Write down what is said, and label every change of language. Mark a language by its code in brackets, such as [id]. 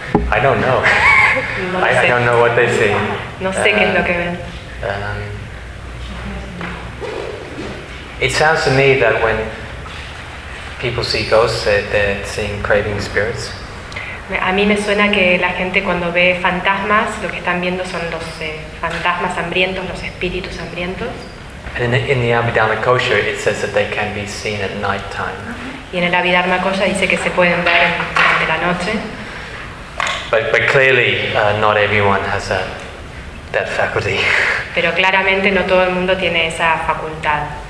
[en] I don't know. [es] No sé. [en] I don't know what they see. [es] No sé qué es lo que ven. [en] It sounds to me that when people see ghosts, they're seeing craving spirits. [es] A mí me suena que la gente cuando ve fantasmas, lo que están viendo son los fantasmas hambrientos, los espíritus hambrientos. [en] In the Abhidharma Kosha, it says that they can be seen at night time. [es] Y en el Abhidharma Kosha dice que se pueden ver durante la noche. [en] But clearly, not everyone has that faculty. [es] Pero claramente no todo el mundo tiene esa facultad.